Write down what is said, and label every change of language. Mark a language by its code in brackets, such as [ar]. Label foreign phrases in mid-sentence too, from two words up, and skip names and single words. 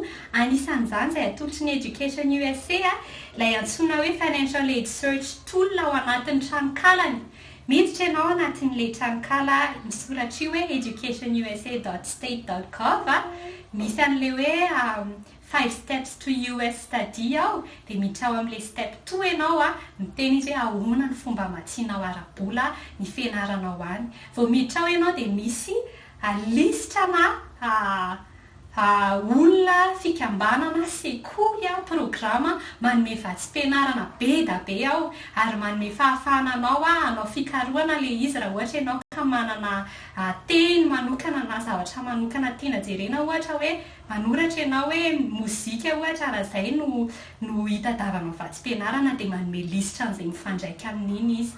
[mg] Anisan'izany izay atolotry ny Education USA ilay antsoina hoe Financial Aid Search Tool ao anatin'ny tranokalany. Miditra ianao anatin'ilay tranokala misoratra io hoe educationusa.state.gov misy an'ilay hoe 5 steps to US study ao dia miditra ao amin'ilay step 2 ianao miteny izy hoe ahoana ny fomba hamatsianao arabola ny fianaranao any. Vao miditra ao ianao dia misy listrana olona fikambanana sekoly programa manome vatsim-pianarana be da be ao ary manome fahafahana anao anao fikarohana ilay izy raha ohatra ianao ka manana teny manokana na zavatra manokana tiana jerena ohatra hoe manoratra ianao hoe mozika ohatra raha izay no hitadavanao vatsim-pianarana dia manome listra an'izay mifandraika amin'iny izy.